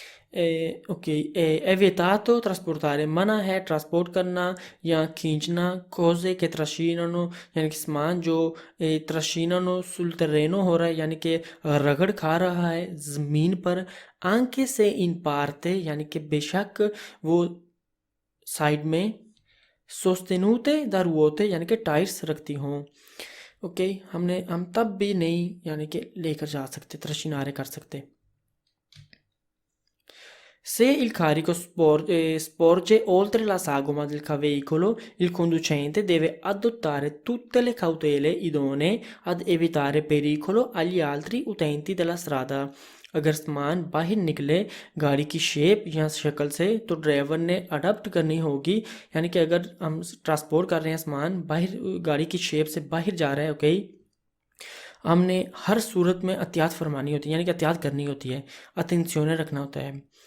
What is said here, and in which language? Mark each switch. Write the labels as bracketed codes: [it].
[hi] Ok, [it] è vietato trasportare, [hi] मना है transport करना या खींचना [it] cose che trascinano, [hi] यानी कि सामान जो [it] trascinano sul terreno [hi] हो रहा है, यानी कि रगड़ खा रहा है ज़मीन पर, [it] anche se in parte, [hi] यानी कि बेशक वो साइड में, [it] sostenute da ruote, [hi] यानी कि टायर्स रखती हों। ओके, हम तब भी नहीं यानी कि लेकर जा सकते, trascinare कर सकते। [it] Se il carico sporge oltre la sagoma del veicolo, il conducente deve adottare tutte le cautele idonee ad evitare pericolo agli altri utenti della strada। [hi] अगर सामान बाहर निकले गाड़ी की शेप या शक्ल से तो ड्राइवर ने अडॉप्ट करनी होगी, यानी कि अगर हम ट्रांसपोर्ट कर रहे हैं सामान बाहर, गाड़ी की शेप से बाहर जा रहा है, ओके, हमने हर सूरत में एहतियात फरमानी होती है, यानी कि एहतियात करनी होती है, अटेंशियोने रखना होता है।